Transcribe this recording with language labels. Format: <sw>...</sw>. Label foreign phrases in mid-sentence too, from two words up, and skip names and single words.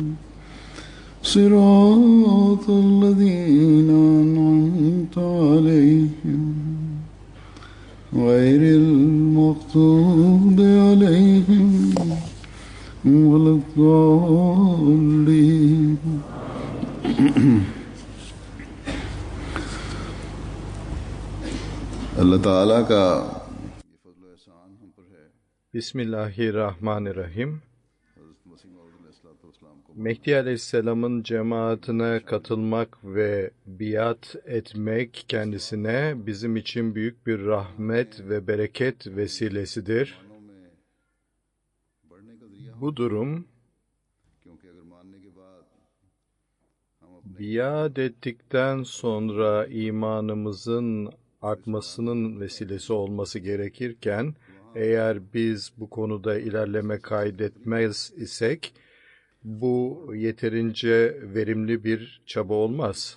<ar>صراط الذين أنعمت عليهم غير المغضوب عليهم ولا الضالين.</ar> <hi>अल्लाह ताला का</hi> <ar>Bismillahirrahmanirrahim.</ar> <tr>Mehdi Aleyhisselam'ın cemaatine katılmak ve biat etmek kendisine bizim için büyük bir rahmet ve bereket vesilesidir. Bu durum biat ettikten sonra imanımızın artmasının vesilesi olması gerekirken eğer biz bu konuda ilerleme kaydetmez isek bu yeterince verimli bir çaba olmaz.</tr>